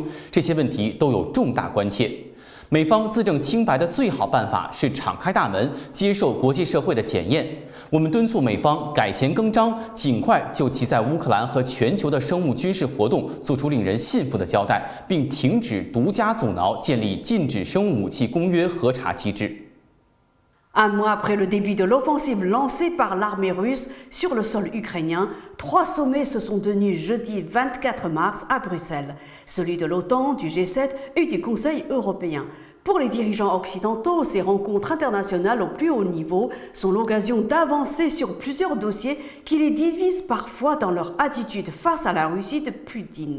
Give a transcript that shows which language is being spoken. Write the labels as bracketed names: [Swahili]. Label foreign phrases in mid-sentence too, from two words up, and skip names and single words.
[Chinese] 这些问题都有重大关切。美方自证清白的最好办法是敞开大门，接受国际社会的检验。我们敦促美方改弦更张，尽快就其在乌克兰和全球的生物军事活动做出令人信服的交代，并停止独家阻挠建立禁止生物武器公约核查机制。 [French] Un mois après le début de l'offensive lancée par l'armée russe sur le sol ukrainien, 3 sommets se sont tenus jeudi 24 mars à Bruxelles, celui de l'OTAN, du G7 et du Conseil européen. Pour les dirigeants occidentaux, ces rencontres internationales au plus haut niveau sont l'occasion d'avancer sur plusieurs dossiers qui les divisent parfois dans leur attitude face à la Russie de Poutine.